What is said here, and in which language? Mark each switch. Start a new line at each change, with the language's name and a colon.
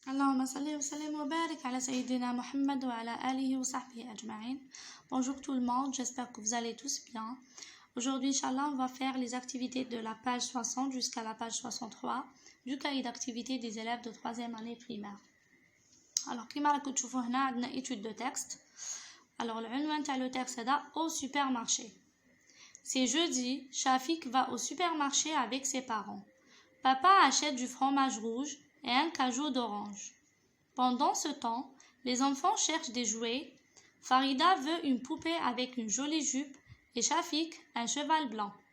Arabic: اللهم صل وسلم وبارك على سيدنا محمد وعلى آله وصحبه أجمعين.
French: Bonjour tout le monde, j'espère que vous allez tous bien. Aujourd'hui, Inch'Allah, on va faire les activités de la page 60 jusqu'à la page 63 du cahier d'activité des élèves de 3e année primaire. Alors,
Arabic: كما راكم تشوفوا هنا عندنا
French: étude de texte. Alors,
Arabic: العنوان تاع
French: le texte هذا au supermarché. C'est jeudi, Shafik va au supermarché avec ses parents. Papa achète du fromage rouge et un cajou d'orange. Pendant ce temps, les enfants cherchent des jouets. Farida veut une poupée avec une jolie jupe et Shafik un cheval blanc.